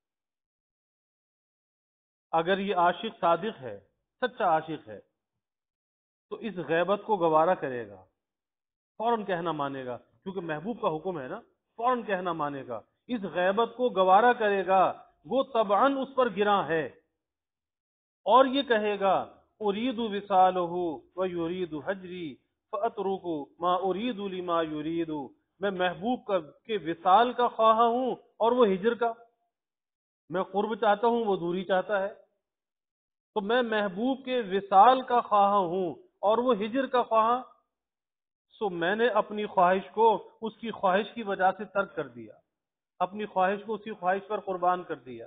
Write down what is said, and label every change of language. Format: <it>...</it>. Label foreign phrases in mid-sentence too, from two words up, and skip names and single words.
<ur>اگر یہ عاشق صادق ہے، سچا عاشق ہے، تو اس غیبت کو گوارا کرے گا، فوراً کہنا مانے گا، کیونکہ محبوب کا حکم ہے نا، فوراً کہنا مانے گا، اس غیبت کو گوارا کرے گا، وہ طبعاً اس پر گراں ہے، اور یہ کہے گا</ur> <ar>ارید وصالہ و یرید حجری فاترک ما ارید لما یرید،</ar> <ur>میں محبوب کے وصال کا خواہاں ہوں اور وہ ہجر کا، میں قرب چاہتا ہوں وہ دوری چاہتا ہے، تو میں محبوب کے وصال کا خواہاں ہوں اور وہ ہجر کا خواہاں، سو میں نے اپنی خواہش کو اس کی خواہش کی وجہ سے ترک کر دیا، اپنی خواہش کو اسی خواہش پر قربان کر دیا۔</ur>